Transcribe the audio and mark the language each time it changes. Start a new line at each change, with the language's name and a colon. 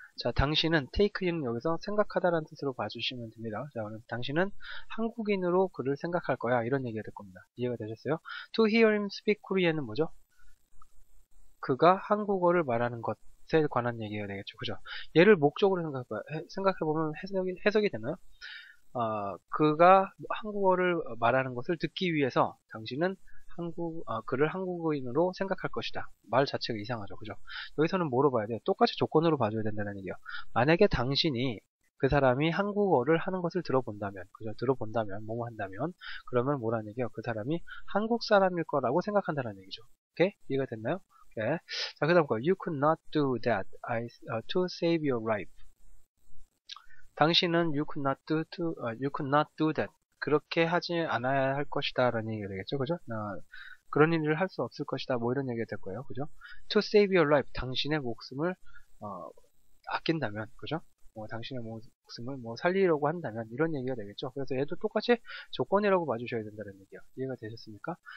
Korean: 자, 당신은 take는 여기서 생각하다라는 뜻으로 봐주시면 됩니다. 자, 오늘 당신은 한국인으로 그를 생각할 거야. 이런 얘기가 될 겁니다. 이해가 되셨어요?
English: To hear him speak Korean
Korean: 은 뭐죠? 그가 한국어를 말하는 것에 관한 얘기가 되겠죠. 그죠? 얘를 목적으로 생각해보면 해석이 되나요? 그가 한국어를 말하는 것을 듣기 위해서 당신은 그를 한국인으로 생각할 것이다. 말 자체가 이상하죠. 그죠? 여기서는 뭐로 봐야 돼요? 똑같이 조건으로 봐줘야 된다는 얘기예요. 만약에 당신이 그 사람이 한국어를 하는 것을 들어본다면, 그죠? 들어본다면, 뭐뭐 한다면, 그러면 뭐라는 얘기예요? 그 사람이 한국 사람일 거라고 생각한다는 얘기죠. 오케이? 이해가 됐나요? 오케이. 자, 그 다음 거.
English: You could not do that to save your life.
Korean: 당신은
English: you could not do that.
Korean: 그렇게 하지 않아야 할 것이다 라는 얘기가 되겠죠. 그죠? 그런 일을 할 수 없을 것이다. 뭐 이런 얘기가 될 거예요. 그죠?
English: To save your life.
Korean: 당신의 목숨을 아낀다면, 그죠? 당신의 목숨을 살리려고 한다면 이런 얘기가 되겠죠. 그래서 얘도 똑같이 조건이라고 봐주셔야 된다는 얘기예요. 이해가 되셨습니까?